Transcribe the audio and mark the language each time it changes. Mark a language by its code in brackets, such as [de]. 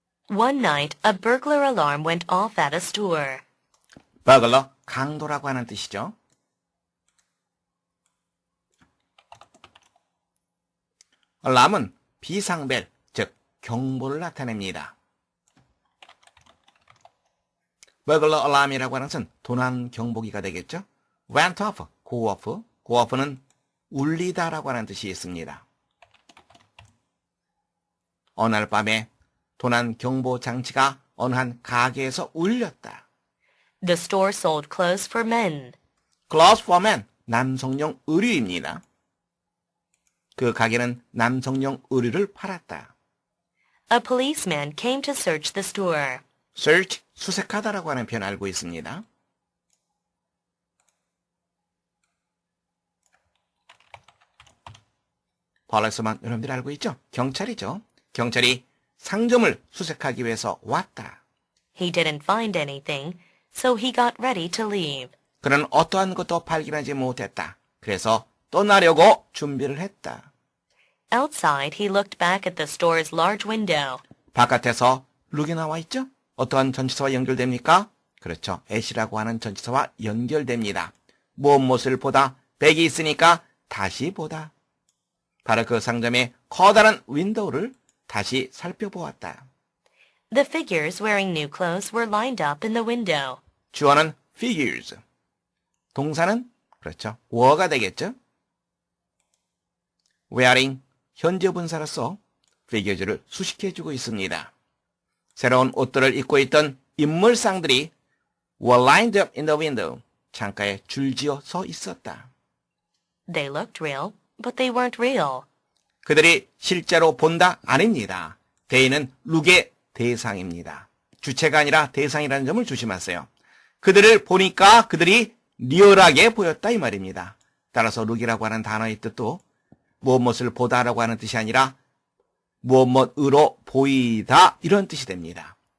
[en] One night, a burglar alarm went off at a store. [ko] 버글러, 강도라고 하는 뜻이죠. 알람은 비상벨, 즉 경보를 나타냅니다. 버글러 알람이라고 하는 것은 도난 경보기가 되겠죠. [en] went off, go off, go off [ko] 는 울리다라고 하는 뜻이 있습니다. 어느 날 밤에 도난 경보 장치가 어느 한 가게에서 울렸다. [en] The store sold clothes for men. Clothes for men, [ko] 남성용 의류입니다. 그 가게는 남성용 의류를 팔았다. [en] A policeman came to search the store. [ko] search, 수색하다라고 하는 표현 알고 있습니다. police만 여러분들 알고 있죠? 경찰이죠. 경찰이 상점을 수색하기 위해서 왔다. [en] He didn't find anything, so he got ready to leave. [ko] 그는 어떠한 것도 발견하지 못했다. 그래서 떠나려고 준비를 했다. [en] Outside, he looked back at the store's large window. [ko] 바깥에서 룩이 나와 있죠? 어떠한 전치사와 연결됩니까? 그렇죠. at이라고 하는 전치사와 연결됩니다. 무엇을 보다? 백이 있으니까 다시 보다. 바로 그 상점의 커다란 윈도우를 다시 살펴보았다. [en] The figures wearing new clothes were lined up in the window. [ko] 주어는 figures. 동사는 그렇죠. were가 되겠죠. wearing 현재 분사로서 figures를 수식해주고 있습니다. 새로운 옷들을 입고 있던 인물상들이 [en] were lined up in the window. [ko] 창가에 줄지어 서 있었다. [en] They looked real, but they weren't real. [ko] 그들이 실제로 본다? 아닙니다. they는 룩의 대상입니다. 주체가 아니라 대상이라는 점을 조심하세요. 그들을 보니까 그들이 리얼하게 보였다 이 말입니다. 따라서 룩이라고 하는 단어의 뜻도 무엇을 보다라고 하는 뜻이 아니라 무엇으로 보이다 이런 뜻이 됩니다.